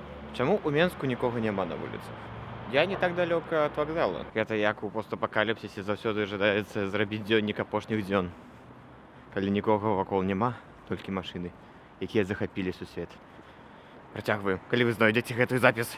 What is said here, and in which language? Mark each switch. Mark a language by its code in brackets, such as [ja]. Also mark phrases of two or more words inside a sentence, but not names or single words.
[uk] Чому у Менску нікого нема на вулицях? Я не так далеко від вокзалу. [be] Гэта як у постапакаліпсісі заўсёды жадаецца зрабіць дзённік апошніх дзён. Калі нікога вакол няма, толькі машыны, якія захапілі сусвет. Працягваю, калі вы знойдзеце гэты запіс.